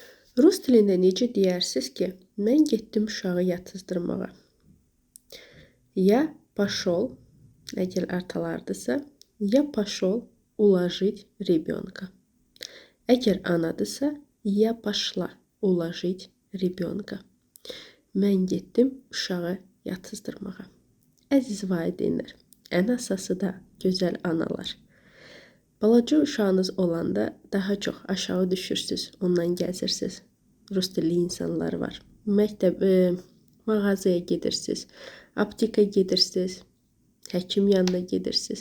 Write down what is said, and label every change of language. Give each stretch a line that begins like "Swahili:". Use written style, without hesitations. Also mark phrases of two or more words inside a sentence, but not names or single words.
Azerbaijani: Rus dilində necə deyərsiniz ki, mən getdim uşağı yatızdırmağa?
Russian: Я пошел,
Azerbaijani: əgər artalardırsa,
Russian: я пошел уложить ребенка.
Azerbaijani: Əgər anadırsa,
Russian: я пошла уложить ребенка.
Azerbaijani: Mən getdim uşağı yatızdırmağa. Əziz valideynlər, ən əsası da gözəl analar. Balaca uşağınız olanda daha çox aşağı düşürsünüz, ondan gəzirsiniz. Rus dilli insanlar var. Mağazaya gedirsiniz, apteka gedirsiniz, həkim yanına gedirsiniz.